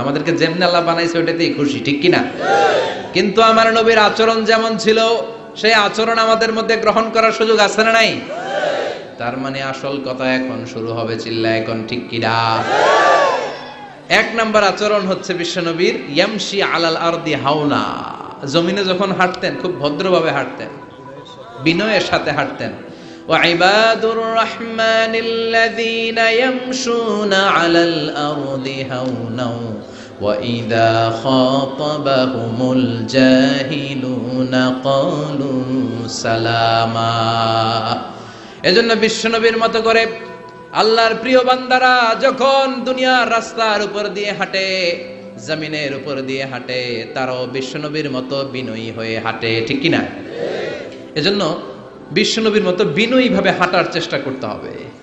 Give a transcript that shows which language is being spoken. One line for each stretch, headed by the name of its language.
Bangla: আমাদেরকে যেমনি আল্লাহ বানাইছে ওটাতেই খুশি, ঠিক কিনা? কিন্তু আমার নবীর আচরণ যেমন ছিল সেই আচরণ আমাদের মধ্যে গ্রহণ করার সুযোগ আছে না নাই? তার মানে আসল কথা এখন শুরু হবে, চিল্লা এখন ঠিক কিনা? এক নাম্বার আচরণ হচ্ছে বিশ্বনবীর
Arabic: ইয়ামশি আলাল আরদি হাওনা।
Bangla: জমিনে যখন হাঁটতেন খুব ভদ্রভাবে হাঁটতেন, বিনয়ের সাথে হাঁটতেন।
Arabic: وعباد الرحمن الذين يمشون على الأرض هونا وإذا خاطبهم الجاهلون قالوا سلاما।
Bangla: এজন্য বিশ্বনবীর মতো করে আল্লাহর প্রিয় বান্দারা যখন দুনিয়ার রাস্তার উপর দিয়ে হাঁটে, জমিনের উপর দিয়ে হাঁটে, তারাও বিশ্বনবীর মতো বিনয়ী হয়ে হাঁটে, ঠিক কিনা? এজন্য বিশ্বনবীর মতো বিনয়ী ভাবে হাঁটার চেষ্টা করতে হবে।